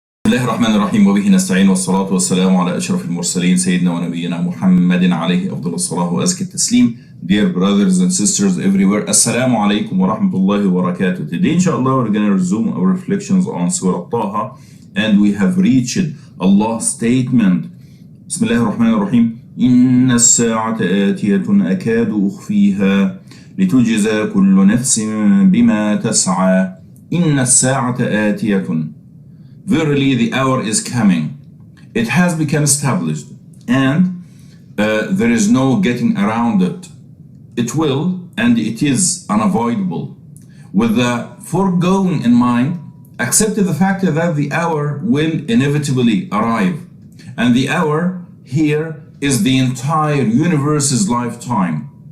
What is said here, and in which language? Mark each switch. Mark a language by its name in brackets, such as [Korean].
[Arabic] الله الرحمن الرحيم وبه نستعين والصلاة والسلام على أشرف المرسلين سيدنا ونبينا محمد عليه أفضل الصلاة وأزكى التسليم. [English] Dear brothers and sisters everywhere, [Arabic] Assalamu alaikum wa rahmatullahi wa barakatuh. [English] Today inshallah we're going to resume our reflections on Surah Taha, and we have reached Allah's statement. [Arabic] Bismillah ar-Rahman ar-Rahim. إن الساعة آتية أكاد أخفيها لتجزى كل نفس بما تسعى إن الساعة آتية. [English] Verily the hour is coming. It has become established, and there is no getting around it. It will, and it is unavoidable. With the foregoing in mind, accept the fact that the hour will inevitably arrive, and the hour here is the entire universe's lifetime.